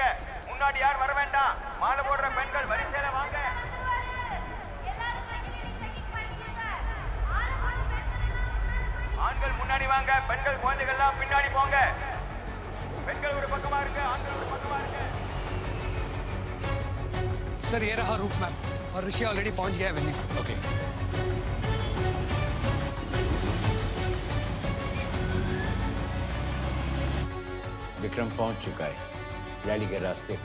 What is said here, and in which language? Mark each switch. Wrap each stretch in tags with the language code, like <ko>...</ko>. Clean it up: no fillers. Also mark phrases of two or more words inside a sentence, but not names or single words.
<ta>முன்னாடி யார் வர வேண்டாம். மாலை போடுற பெண்கள் வரிசையில வாங்க. ஆண்கள் முன்னாடி வாங்க, பெண்கள் குழந்தைகள்லாம் பின்னாடி போங்க. பெண்கள் ஒரு பக்கமா இருங்க, ஆண்கள் ஒரு பக்கமா இருங்க.</ta> <hi>सर ये रहा रूट मैप और ऋषि ऑलरेडी पहुंच गया है वेन्यू। ओके विक्रम पहुंच चुका है रैली के रास्ते पे।</hi>